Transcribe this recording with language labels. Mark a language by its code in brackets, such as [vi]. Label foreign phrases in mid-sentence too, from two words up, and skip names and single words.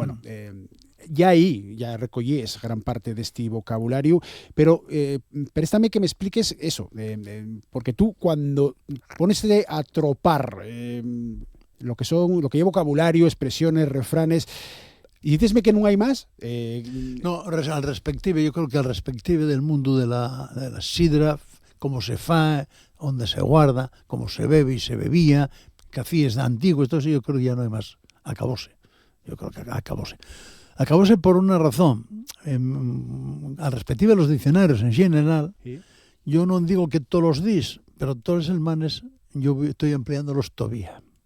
[es] Bueno, ya ahí ya recollés gran parte de este vocabulario, pero préstame que me expliques eso, porque tú cuando pones a tropar lo que lleva vocabulario, expresiones, refranes, y [ast] dícesme que non hai máis? [es] No, al respective, yo creo que al respective del mundo de la sidra, [ast] como se fa, onde se guarda, [es] como se bebe e se bebía, que hacías de antiguo, esto sí, yo creo que ya no hay más. Acabóse. Yo creo que acabóse. Acabóse por una razón. Al respective de los diccionarios en general, ¿sí? Yo non digo que todos los días, pero todos los semanas yo estoy empleándolos todavía.